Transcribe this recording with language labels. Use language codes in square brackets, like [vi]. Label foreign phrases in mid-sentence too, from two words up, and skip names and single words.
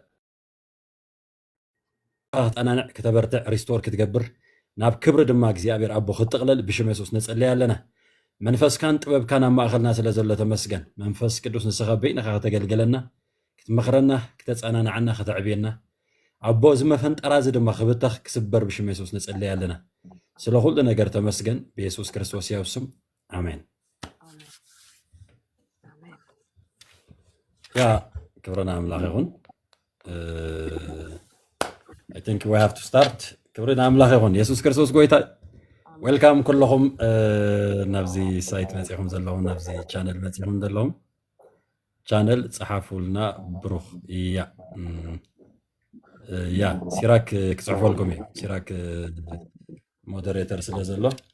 [ti] ጠናንዕ ከተበርትዕ ሪስቶር ክትገብር ናብ ክብሪ ድማ እግዚአብሔር አቦ ክትጥቕለል ብሽም የሱስ ንጸልይ ኣለና መንፈስካን ጥበብካን ኣብ ማእኸልና ስለ ዘሎ ተመስገን መንፈስ ቅዱስ ንስኻ በይንኻ ከተገልገለና ክትመኽረና ክትጸናንዓና ክትዕብየና አቦ ዝመፈንጠራ ድማ ክብተኽ ክስበር ብሽም የሱስ ንጸልይ ኣለና ስለ ሁሉ ነገር ተመስገን በኢየሱስ ክርስቶስ ያው ስም አሜን ያ ክብረና አምላኽ ይሁን [en] I think we have to start [ti] ክብረና አምላኽ ይሁን ኢየሱስ ክርስቶስ ጎይታ ዌልካም ኩልኹም ናብዚ ሳይት መጽኹም ዘለኹም ናብዚ ቻነል መጽኹም ዘለኹም ቻነል ጽሓፉልና ብሩኽ ያ ሲራክ ክጽሕፈልኩም እዩ ሲራክ ሞዴሬተር ስለ ዘሎ